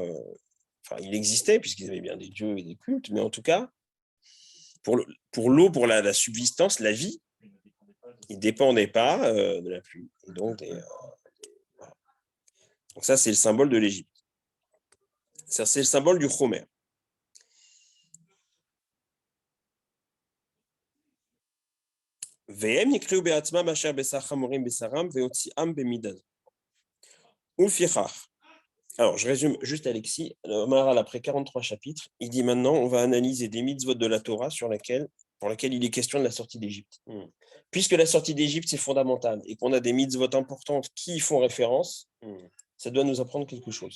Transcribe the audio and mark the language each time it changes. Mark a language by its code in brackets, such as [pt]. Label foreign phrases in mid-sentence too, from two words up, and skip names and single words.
[fr] enfin, il existait, puisqu'ils avaient bien des dieux et des cultes, mais en tout cas, pour l'eau, pour la subsistance, la vie, ils ne dépendaient pas de la pluie. Et donc, voilà. Donc ça, c'est le symbole de l'Égypte. Ça, c'est le symbole du Chomer. [he] VM יקראו בעצמם אשר בשר חמורים בשרם והוציאם במידה. ולפיכך. [fr] Alors, je résume juste Alexis. Le Maharal, après 43 chapitres, il dit maintenant, on va analyser des mitzvot de la Torah pour laquelle il est question de la sortie d'Égypte. Puisque la sortie d'Égypte, c'est fondamental et qu'on a des mitzvot importantes qui y font référence, ça doit nous apprendre quelque chose.